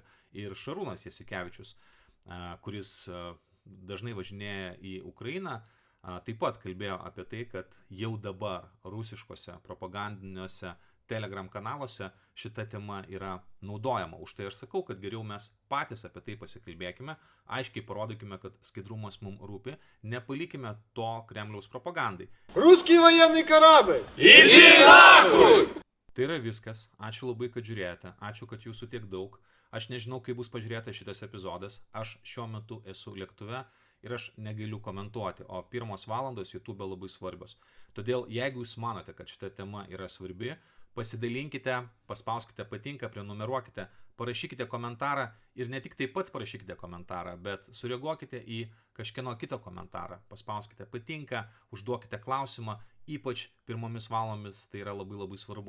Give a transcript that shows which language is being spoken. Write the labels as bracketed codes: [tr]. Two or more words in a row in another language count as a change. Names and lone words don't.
[lt] Ir Šarūnas Jasikevičius, kuris dažnai važinėja į Ukrainą, taip pat kalbėjo apie tai, kad jau dabar rusiškose propagandiniuose Telegram kanaluose šita tema yra naudojama. Už tai aš sakau, kad geriau mes patys apie tai pasikalbėkime, aiškiai parodykime, kad skaidrumas mums rūpi, nepalikime to Kremliaus propagandai. [ru] Ruskiai военный корабль! Иди нахуй! [lt] Tai yra viskas. Ačiū labai, kad žiūrėjote. Ačiū, kad jūsų tiek daug. Aš nežinau, kaip bus pažiūrėta šitas epizodas. Aš šiuo metu esu lėktuve ir aš negaliu komentuoti, o pirmos valandos YouTube labai svarbios. Todėl, jeigu jūs manote, kad šita tema yra svarbi, pasidalinkite, paspauskite patinka, prenumeruokite, parašykite komentarą ir ne tik taip pats parašykite komentarą, bet sureaguokite į kažkieno kito komentarą, paspauskite patinka, užduokite klausimą, ypač pirmomis valandomis tai yra labai labai svarbu.